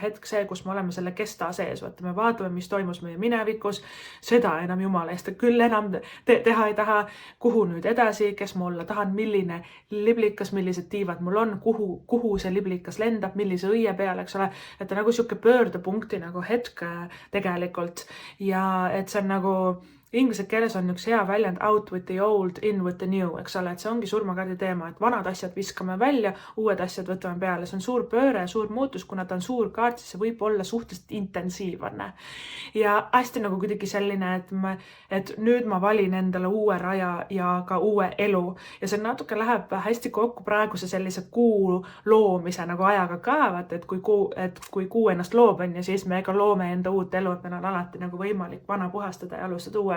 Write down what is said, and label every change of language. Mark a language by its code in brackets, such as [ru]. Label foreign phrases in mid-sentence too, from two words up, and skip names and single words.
[et] see, kus me oleme selle kesta sees, vaata me vaatame, mis toimus meie minevikus, seda enam jumala eest, küll enam teha ei taha, kuhu nüüd edasi, kes ma olla tahan, milline liblikas, millised tiivad mul on, kuhu see liblikas lendab, millise õie peale, eks ole, et ta nagu siuke pöördepunkti nagu hetk tegelikult ja et see on nagu inglise keeles on üks hea väljend [en] out with the old, in with the new, [et] eks ole, et see ongi surmakaardi teema, et vanad asjad viskame välja, uued asjad võtame peale, see on suur pööre, suur muutus, kuna ta on suur kaart, siis see võib olla suhteliselt intensiivne. Ja hästi nagu kuidagi selline, et nüüd ma valin endale uue raja ja ka uue elu ja see natuke läheb hästi kokku praeguse sellise kuu loomise nagu ajaga ka, vaata, et kui kuu ennast loob on ja siis me ka loome enda uut elu, et meil on alati nagu võimalik vana puhastada ja alustada uuega.